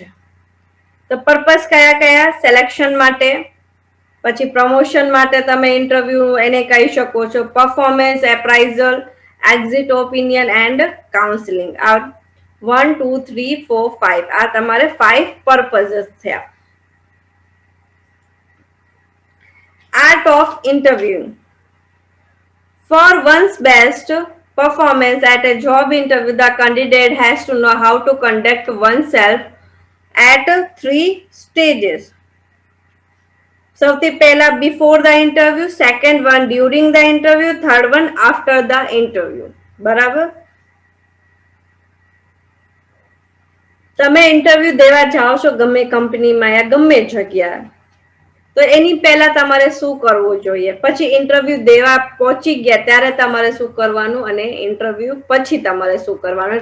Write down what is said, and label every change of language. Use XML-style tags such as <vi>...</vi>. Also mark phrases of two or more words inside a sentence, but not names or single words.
<gu>તો પર્પસ કયા કયા? સિલેક્શન માટે, પછી પ્રમોશન માટે તમે ઇન્ટરવ્યુ એને કહી શકો છો,</gu> <en>performance appraisal, exit opinion and counselling.</en> <gu>આ 1 2 3 4 5 આ તમારે 5 પર્પઝ થયા.</gu> <en>Art of interviewing. For one's best performance at a job interview, the candidate has to know how to conduct oneself at 3 stages.</en> <gu>સૌથી પહેલા</gu> <en>before the interview, second one during the interview, third one after the interview.</en> <gu>બરાબર? તમે ઇન્ટરવ્યુ દેવા જાઓ છો ગમે કંપનીમાં યા ગમે જગ્યાએ, તો એની પહેલા તમારે શું કરવું જોઈએ, પછી ઇન્ટરવ્યુ દેવા પહોંચી ગયા ત્યારે તમારે શું કરવાનું, અને ઇન્ટરવ્યુ પછી તમારે શું કરવાનું.</gu>